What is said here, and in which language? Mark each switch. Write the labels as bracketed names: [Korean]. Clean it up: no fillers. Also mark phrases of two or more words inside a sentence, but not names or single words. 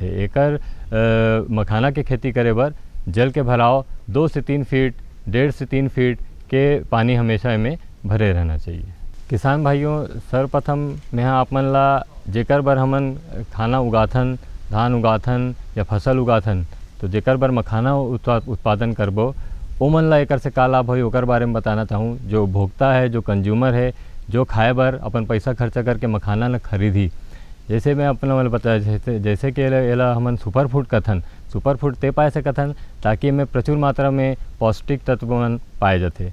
[Chhattisgarhi] एकर मखाना के खेती करे बर जल के भराव 2 से 3 फीट, 1.5 से 3 फीट के पानी हमेशा में भरे रहना चाहिए। किसान भाइयों, सर्वप्रथम मैं आप मन ला जेकर बर हमन खाना उगाथन, धान उगाथन या फसल उगाथन, तो जेकर बर मखाना उत्पादन करबो ओमन ला एकर से का लाभ होई ओकर बारे में बताना चाहूँ। जो उपभोक्ता है, जो कंज्यूमर है, जो खाए बर अपन पैसा खर्चा करके मखाना ला खरीदी, जैसे मैं अपना वाला बताया जैसे कि एला हमन [English] super food [Chhattisgarhi] कथन, [English] super food [Chhattisgarhi] ते पाए सकथन ताकि में प्रचुर मात्रा में पौष्टिक तत्व मन पाए जाते।